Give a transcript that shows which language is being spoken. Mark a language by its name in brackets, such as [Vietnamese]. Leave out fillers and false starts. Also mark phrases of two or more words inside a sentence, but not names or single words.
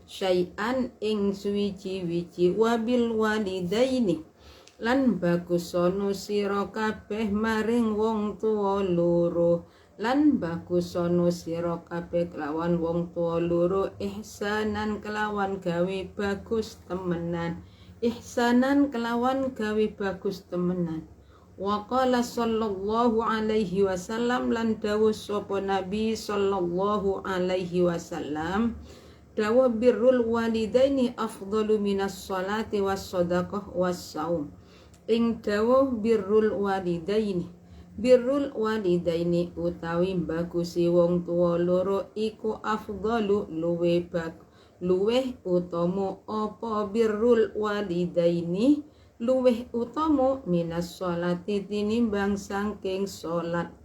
[Arabic] وبالوالدين [Javanese] lan bagusono sira kabeh maring wong tuwa loro. Lan bagusono sira kabeh kelawan wong tuwa loro ihsanan kelawan gawe bagus temenan. [Arabic] وقال صلى الله عليه وسلم [Javanese] lan dawuh sapa Nabi [Arabic] صلى الله عليه وسلم dawuh بر الوالدين أفضل من الصلاة والصدقة والصوم. [Javanese] Ing dawuh [Arabic] بر الوالدين [Javanese] utawi bagusi wong tuwa loro iku afdalu luweh utama apa [Arabic] بر الوالدين [Javanese] luweh utama [Arabic] من الصلاة [Javanese] tinimbang saking salat.